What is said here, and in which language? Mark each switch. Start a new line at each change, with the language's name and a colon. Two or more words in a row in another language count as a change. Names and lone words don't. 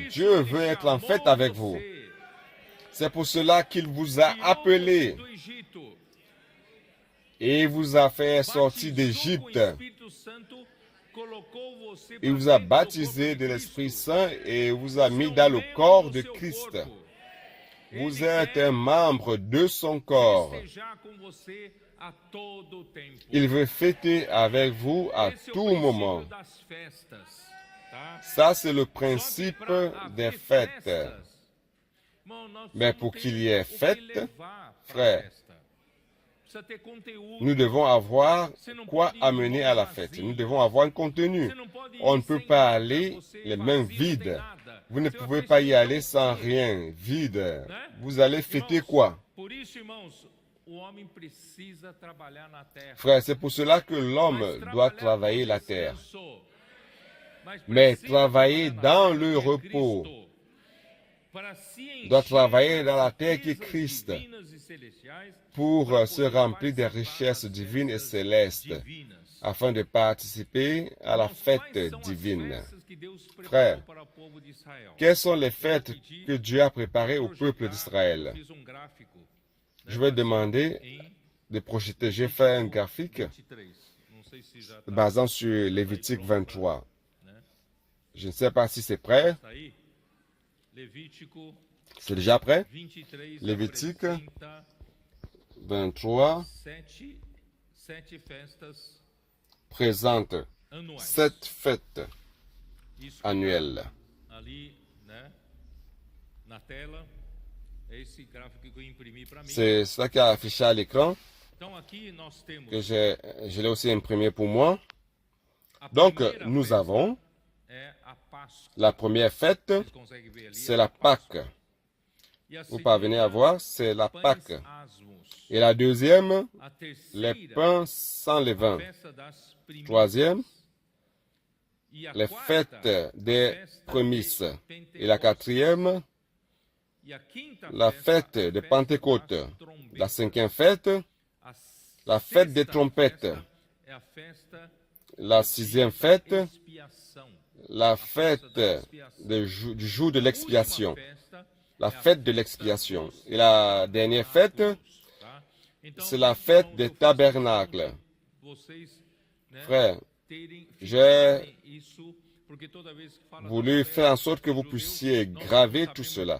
French: Dieu veut être en fête avec vous. C'est pour cela qu'il vous a appelé et vous a fait sortir d'Égypte. Il vous a baptisé de l'Esprit Saint et vous a mis dans le corps de Christ. Vous êtes un membre de son corps.
Portuguese: a todo tempo.
French: Il veut fêter avec vous à
Portuguese: Esse é o
French: tout
Portuguese: princípio
French: moment.
Portuguese: das festas, tá?
French: Ça, c'est le
Portuguese: Só que
French: principe
Portuguese: pra
French: des
Portuguese: haver
French: fêtes.
Portuguese: festas, irmão, nós
French: Mais
Portuguese: precisamos
French: pour
Portuguese: ter
French: qu'il y ait
Portuguese: o que
French: fête,
Portuguese: levar pra
French: frère,
Portuguese: festa. Precisa ter conteúdo.
French: nous devons avoir
Portuguese: Você não
French: quoi
Portuguese: pode ir
French: amener à la
Portuguese: vazio.
French: fête. Nous devons avoir un contenu.
Portuguese: Você não pode ir
French: On ne peut
Portuguese: sem
French: pas
Portuguese: nada.
French: aller
Portuguese: Você
French: les
Portuguese: vazio,
French: mains
Portuguese: não tem
French: vides.
Portuguese: nada.
French: Vous ne
Portuguese: Você vai
French: pouvez pas y
Portuguese: festejar
French: aller
Portuguese: o
French: sans
Portuguese: quê?
French: rien, vide.
Portuguese: Né?
French: Vous allez fêter
Portuguese: Irmãos,
French: quoi?
Portuguese: por isso, irmãos, o homem precisa trabalhar na terra.
French: Frère, c'est pour cela que l'homme
Portuguese: Mas
French: doit
Portuguese: trabalhar
French: travailler
Portuguese: com
French: la terre.
Portuguese: descanso. Mas
French: Mais
Portuguese: precisa
French: travailler
Portuguese: trabalhar
French: dans
Portuguese: na terra
French: le
Portuguese: que é
French: repos.
Portuguese: Cristo, para se
French: Doit
Portuguese: encher
French: travailler
Portuguese: das
French: dans la terre qui est
Portuguese: riquezas
French: Christ
Portuguese: divinas e celestiais,
French: pour
Portuguese: para se poder
French: remplir des
Portuguese: participar
French: richesses
Portuguese: das
French: divines et
Portuguese: festas
French: célestes
Portuguese: divinas.
French: afin de participer à la
Portuguese: Irmãos,
French: fête
Portuguese: quais são as
French: divine.
Portuguese: festas que Deus preparou
French: Frère,
Portuguese: para o povo de Israel?
French: quelles sont les fêtes que Dieu a préparées au peuple
Portuguese: Eu
French: d'Israël?
Portuguese: fiz gráfico, né,
French: Je vais
Portuguese: baseado
French: demander
Portuguese: em
French: de projeter. J'ai fait un graphique
Portuguese: 23. Não sei se já tá
French: basant sur Lévitique 23.
Portuguese: né?
French: Je ne sais pas si c'est prêt.
Portuguese: Tá aí? Levítico
French: C'est déjà prêt?
Portuguese: 23 Levítico apresenta 23 sete festas
French: présente
Portuguese: anuais.
French: 7 fêtes
Portuguese: Isso
French: annuelles.
Portuguese: ali, né, na tela, é esse gráfico que eu imprimi para mim.
French: C'est ça qui est affiché à l'écran,
Portuguese: Então aqui nós temos
French: que je l'ai aussi imprimé pour moi.
Portuguese: a
French: Donc,
Portuguese: primeira
French: nous
Portuguese: festa
French: avons
Portuguese: é a Páscoa.
French: la première fête,
Portuguese: Vocês conseguem ver ali?
French: c'est
Portuguese: é
French: la
Portuguese: a Páscoa.
French: Pâque.
Portuguese: E a
French: Vous parvenez à
Portuguese: segunda,
French: voir, c'est la
Portuguese: pães
French: Pâque.
Portuguese: asmos.
French: Et la deuxième,
Portuguese: A
French: les
Portuguese: terceira,
French: pains sans levain.
Portuguese: festa das primícias.
French: Troisième,
Portuguese: E a
French: les
Portuguese: quarta,
French: fêtes des
Portuguese: festa de
French: prémices.
Portuguese: Pentecostes.
French: Et la quatrième,
Portuguese: E a quinta
French: la
Portuguese: festa,
French: fête
Portuguese: a
French: de
Portuguese: festa
French: Pentecôte.
Portuguese: das trombetas.
French: La cinquième fête,
Portuguese: A
French: la fête des
Portuguese: sexta
French: trompettes.
Portuguese: festa é a festa
French: la sixième fête,
Portuguese: da expiação.
French: la fête du jour de l'expiation. La fête de l'expiation. Et la dernière fête, c'est la fête des tabernacles. Frère, j'ai voulu faire en sorte que vous puissiez graver tout cela.